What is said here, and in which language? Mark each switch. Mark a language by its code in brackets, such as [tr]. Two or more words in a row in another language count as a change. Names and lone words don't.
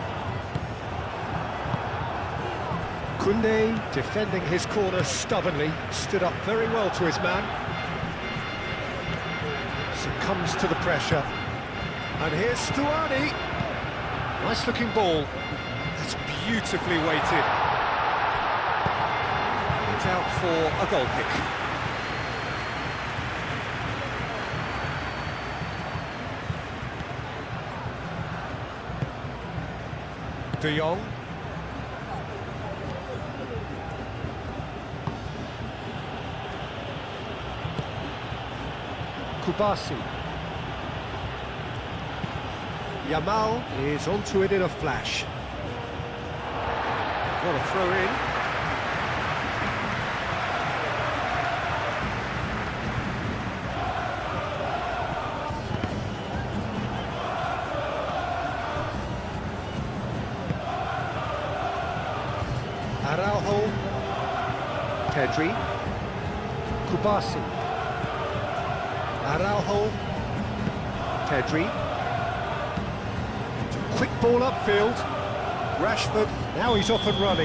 [en] Koundé defending his corner stubbornly, stood up very well to his man. Succumbs to the pressure. And here's Stuani. Nice looking ball. That's beautifully weighted. It's out for a goal kick. De Jong. Kubasi. Yamal is onto it in a flash. What a throw in. Araujo. Pedri. Kubasi. Araujo. Pedri. Quick ball upfield. Rashford. Now he's off and running.